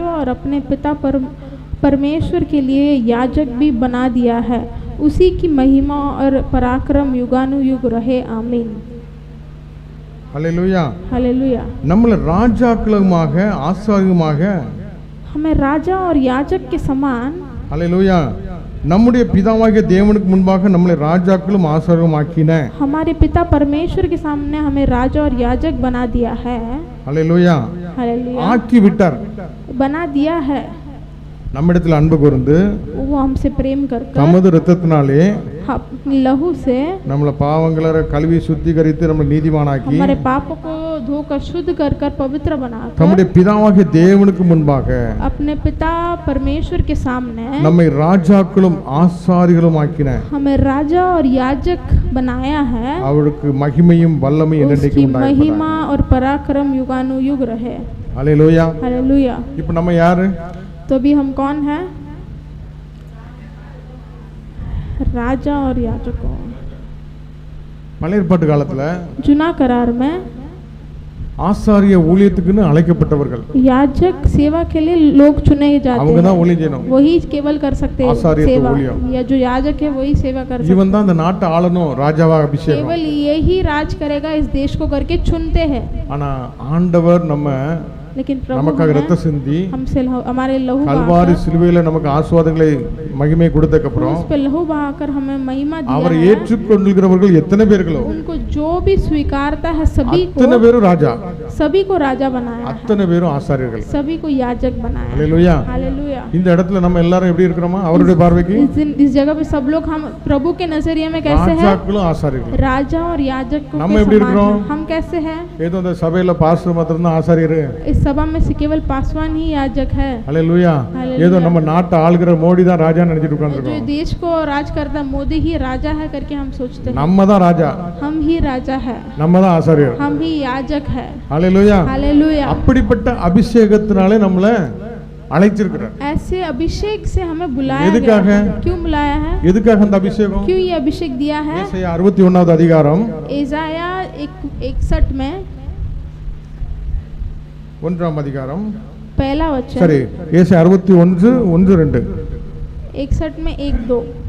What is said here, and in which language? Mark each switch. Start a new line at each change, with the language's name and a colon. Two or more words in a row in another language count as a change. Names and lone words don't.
Hindi: और अपने पिता परमेश्वर के लिए याजक भी बना दिया है, उसी की महिमा और पराक्रम युगानुयुग रहे। आमीन।
Tamil: ஹல்லேலூயா.
Hindi: हालेलुया।
Tamil: நம்மள ராஜாக்களுமாக ஆசாரியமாக,
Hindi: हमें राजा और याजक के समान,
Tamil: ஹல்லேலூயா, நம்முடைய பிதாவாகிய தேவனுக்கு முன்பாக நம்மளை ராஜாக்களும் ஆசாரியரும் ஆக்கின,
Hindi: हमारे पिता परमेश्वर के सामने हमें राजा और याजक बना दिया है।
Tamil: ஹல்லேலூயா,
Hindi: हालेलुया।
Tamil: ஆக்கி விட்டார்.
Hindi: बना दिया है।
Tamil: நம்மிடத்தில் அன்பு கூர்ந்து
Hindi: वो हमसे प्रेम कर
Tamil: தமது இரத்தத்தினாலே
Hindi: अपनी लहू से
Tamil: நம்மள பாவங்களை கழுவி சுத்திகரித்து நம்மளை நீதிமானாக்கி
Hindi: हमारे पापों को धोकर शुद्ध कर पवित्र बनाकर
Tamil: நம்முடைய பிதாவாகிய தேவனுக்கு முன்பாக
Hindi: अपने पिता परमेश्वर के सामने
Tamil: நம்மை ராஜாக்களும் ஆசாரிகளும் ஆக்கின,
Hindi: हमें राजा और याजक बनाया है।
Tamil: அவருக்கு மகிமையும் வல்லமையும்
Hindi: उसकी
Tamil: என்னென்னைக்கும் உண்டாயிருப்பதாக.
Hindi: महिमा और पराक्रम युगानुयुग रहे।
Tamil: ஹல்லேலூயா.
Hindi: हालेलुया।
Tamil: இப்போ நம்ம யாரு?
Hindi: तो अभी हम कौन हैं? राजा और याजकों।
Tamil: பழைய ஏற்பாட்டு காலத்துல
Hindi: जुना करार में
Tamil: ஆசாரிய ஊழியத்துக்குன்னு அழைக்கப்பட்டவர்கள்,
Hindi: याजक सेवा के लिए लोग चुने जाते
Tamil: அவங்க தான்
Hindi: हैं।
Tamil: ஊழியம் செய்யணும்.
Hindi: वही केवल कर सकते हैं आचार्य तो सेवा, बोलियो। या जो याजक है वही सेवा कर सकते
Tamil: இவன் தான் அந்த நாட்டை ஆளணும், ராஜாவா
Hindi: हैं।
Tamil: அபிஷேகம்.
Hindi: केवल यही राज करेगा इस देश को करके चुनते हैं।
Tamil: ஆனா ஆண்டவர் நம்ம
Hindi: लेकिन प्रभु
Tamil: நமக்காக
Hindi: हमें
Tamil: ரத்தம் சிந்தி
Hindi: हमसे हमारे लहू
Tamil: கல்வாரி
Hindi: बहाकर,
Tamil: சிலுவையில நமக்கு ஆசீர்வாதங்களை மகிமை கொடுத்ததுக்கு அப்புறம்
Hindi: उस पे लहू बहाकर हमें महिमा
Tamil: அவரை
Hindi: दिया है।
Tamil: ஏற்றுக்கொள்கிறவர்கள் எத்தனை பேர்களோ
Hindi: उनको जो भी स्वीकारता है सभी
Tamil: அத்தனை
Hindi: को
Tamil: பேரும் ராஜா,
Hindi: राजा बनाया है,
Tamil: அத்தனை பேரும் ஆசாரியர்கள்.
Hindi: सभी को याजक बनाया है।
Tamil: ஹல்லேலூயா.
Hindi: हालेलुया।
Tamil: இந்த இடத்துல நம்ம எல்லாரும் எப்படி இருக்கிறோமா? அவருடைய பார்வைக்கு
Hindi: इस जगह पे सब लोग हम प्रभु के नजरिए में कैसे हैं?
Tamil: ராஜாக்களும் ஆசாரியர்கள்.
Hindi: राजा और याजक को
Tamil: நம்ம
Hindi: के
Tamil: எப்படி
Hindi: समान
Tamil: இருக்கிறோம்?
Hindi: हैं। हम कैसे हैं?
Tamil: ஏதோ இந்த சபையில பாஸ்டர் மாத்திரம் தான் ஆசாரியர்,
Hindi: इस सभा में से केवल पासवान ही याजक है।
Tamil: அல்லேலூயா. ஏதோ நம்ம நாட்டை ஆளுகிற மோடி தான் ராஜான்னு நினைச்சிட்டு
Hindi: जो
Tamil: உட்கார்ந்திருக்கோம்.
Hindi: देश को राज करता मोदी ही राजा है करके हम सोचते हैं।
Tamil: நம்ம தான் ராஜா,
Hindi: हम ही राजा है,
Tamil: நம்ம தான் ஆசாரியர்.
Hindi: हम ही याजक है।
Tamil: அல்லேலூயா.
Hindi: हालेलुया।
Tamil: அப்படிப்பட்ட அபிஷேகத்தினாலே நம்மளை அழைச்சிருக்கிறார்.
Hindi: ऐसे अभिषेक से हमें बुलाया
Tamil: எதுக்காக?
Hindi: गया है। क्यों बुलाया है?
Tamil: எதுக்காக அந்த அபிஷேகம்?
Hindi: क्यों ये अभिषेक दिया है?
Tamil: ஏசாயா 61வது அதிகாரம்
Hindi: एसाया 61 में
Tamil: 1ஆம் அதிகாரம்
Hindi: पहला वचन,
Tamil: சரி ஏசாயா 61 1 2
Hindi: 61 में 1 2